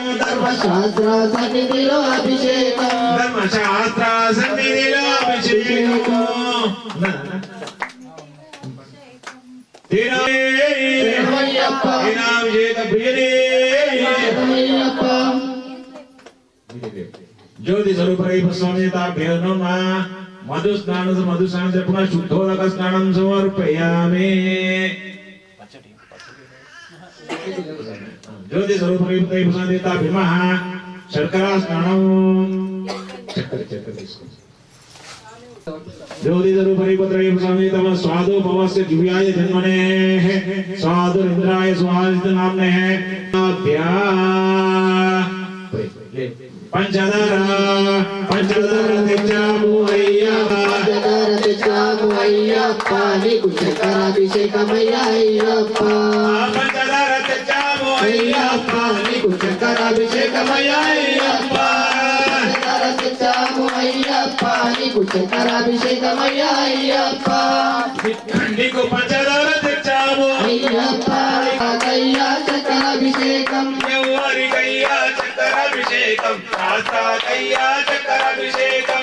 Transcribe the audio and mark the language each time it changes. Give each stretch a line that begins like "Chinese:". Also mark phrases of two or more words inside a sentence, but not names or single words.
Telugu: ధర్మశాస్త్ర సన్నిధిలో అభిషేకం ధర్మశాస్త్ర సన్నిధిలో అభిషేకం శరణమయ్యప్ప తేనాభిషేక ప్రియనే శరణమయ్యప్ప
Sanskrit: ज्योति स्वरूप स्वामी ताभ्यो नमः मधु स्नान से पुनः शुद्धोदक स्नानं समर्पयामि ज्योति स्वरूप स्वामी ताभ्यः शर्करा स्नानं ज्योति स्वरूप स्वामी तम स्वादोपवस्य दिव्याय जन्मने स्वादुरिन्द्राय स्वादित नामने
Telugu: పంచదార తెచ్చాము అయ్యప్ప పంచదార తెచ్చాము అయ్యప్ప నీకు చక్కెరాభిషేకమయ్యా అయ్యప్ప పంచదార తెచ్చాము అయ్యప్ప నీకు చక్కెరాభిషేకమయ్యా అయ్యప్ప పంచదార తెచ్చాము అయ్యప్ప నీకు చక్కెరాభిషేకమయ్యా అయ్యప్ప నీకు పంచదార తెచ్చాము అయ్యప్ప కయ్యా చక్కెరాభిషేకం ఎవరికయ్యా చక్కెరాభిషేకం శాస్త్రకయ్యా చక్కెరాభిషేకం